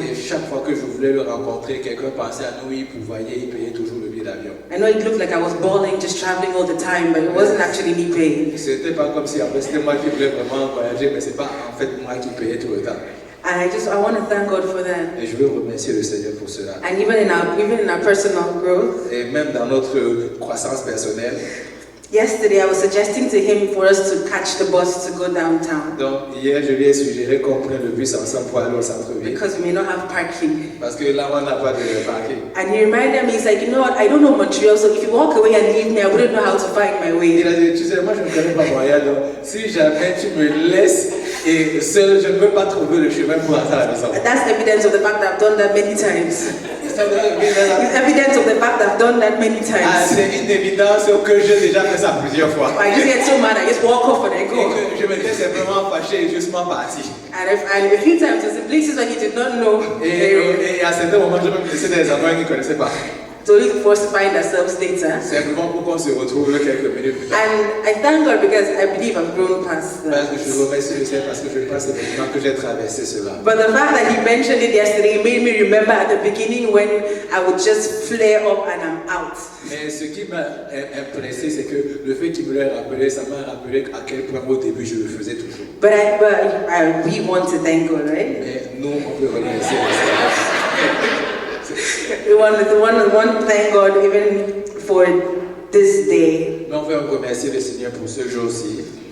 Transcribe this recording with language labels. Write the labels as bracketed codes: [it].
[fr] Et chaque fois que je voulais le rencontrer, quelqu'un pensait à nous, il payait toujours le billet d'avion. [en] I know it looked like I was balling, just traveling all the time, but it wasn't actually me paying. [fr] C'était pas comme si en fait c'était moi qui voulais vraiment voyager, mais c'est pas en fait moi qui payais tout le temps. [en] And I want to thank God for that. [fr] Et je veux remercier le Seigneur pour cela. [en] And even in our personal growth, [fr] Et même dans notre croissance personnelle. [en] yesterday I was suggesting to him for us to catch the bus to go downtown. [fr] Donc hier je lui ai suggéré qu'on prenne le bus ensemble pour aller au centre-ville. [en] Because we may not have parking. [fr] Parce que là on n'a pas de parking. [en] And he reminded me, he's like, you know what, I don't know Montreal, so if you walk away and leave me, I wouldn't know how to find my way. [fr] Il a dit, tu sais, moi je ne connais pas Montréal, donc si jamais tu me laisses et seul, je ne peux pas trouver le chemin pour rentrer à la maison. [en] And that's evidence of the fact that I've done that many times. It's evidence of the fact that I've done that many times. [fr] Ah, c'est une évidence que j'ai déjà fait ça plusieurs fois. [en] I just get so mad, I just walk off and I [fr] Et [en] go. [fr] que je m'étais simplement fâché et justement parti. [en] And a few times, there's places where he did not know. [fr] Et à certains moments, je me laissais dans des endroits qu'il ne connaissait pas. [en] to only for us to find ourselves later. [fr] Simplement pour qu'on se retrouve quelques minutes plus tard. [en] And I thank God because I believe I've grown past [fr] Parce que [en] that. [fr] je remercie le Seigneur parce que je pense effectivement que j'ai traversé cela. [en] But the fact that he mentioned it yesterday made me remember at the beginning when I would just flare up and I'm out. [fr] Mais ce qui m'a impressé, c'est que le fait qu'il me l'ait rappelé, ça m'a rappelé à quel point au début je le faisais toujours. [en] But we want to thank God, right? [fr] Mais nous, on peut remercier le Seigneur. [en] We want to thank God even for this day. [fr] Mais on veut remercier le Seigneur pour ce jour-ci.